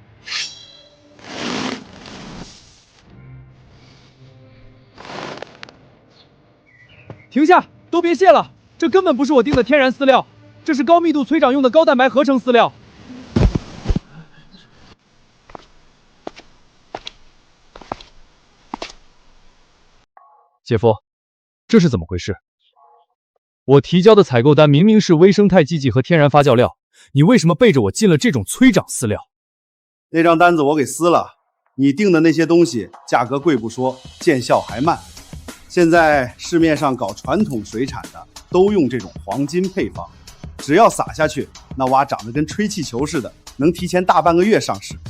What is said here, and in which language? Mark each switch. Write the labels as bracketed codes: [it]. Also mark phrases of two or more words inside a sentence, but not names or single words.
[zh] 停下，都別卸了，這根本不是我訂的天然飼料，這是高密度催長用的高蛋白合成飼料。姐夫，這是怎麼回事？我提交的採購單明明是微生態劑劑和天然發酵料，你為什麼背着我進了這種催長飼料？那張單子我給撕了，你訂的那些東西價格貴不說，見效還慢。現在市面上搞傳統水產的都用這種黃金配方，只要撒下去，那蛙長得跟吹氣球似的，能提前大半個月上市。